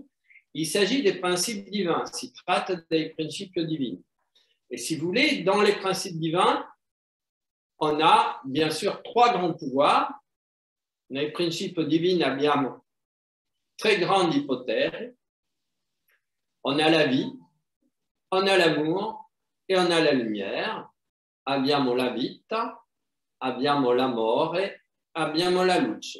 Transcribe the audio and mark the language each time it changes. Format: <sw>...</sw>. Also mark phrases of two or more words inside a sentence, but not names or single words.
<fr>Il s'agit des principes divins,</fr> <it>si tratta dei principi divini.</it> <fr>Et si vous voulez, dans les principes divins, on a bien sûr trois grands pouvoirs.</fr> <it>Nei principi divini abbiamo tre grandi poteri.</it> <fr>On a la vie, on a l'amour et on a la lumière.</fr> <it>Abbiamo la vita, abbiamo l'amore, abbiamo la luce.</it>